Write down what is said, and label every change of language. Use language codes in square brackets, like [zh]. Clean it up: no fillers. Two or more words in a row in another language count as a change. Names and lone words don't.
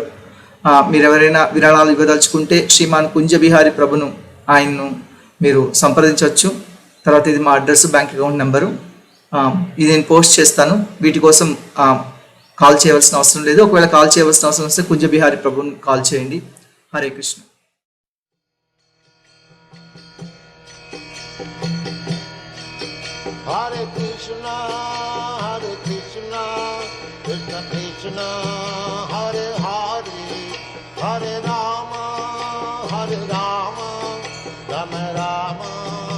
[te] మీరు ఎవరైనా విరాళాలు ఇవ్వదలుచుకుంటే శ్రీమాన్ కుంజబిహారీ ప్రభును, ఆయన్ను మీరు సంప్రదించవచ్చు. తర్వాత ఇది మా అడ్రస్, [en] bank account number. [te] ఇది నేను పోస్ట్ చేస్తాను. వీటి కోసం కాల్ చేయవలసిన అవసరం లేదు. ఒకవేళ కాల్ చేయవలసిన అవసరం వస్తే కుంజ బిహారీ ప్రభుని కాల్ చేయండి. హరే కృష్ణ. [sa] Hare Krishna, Krishna Krishna, Hare Hare, Hare Rama, Rama Rama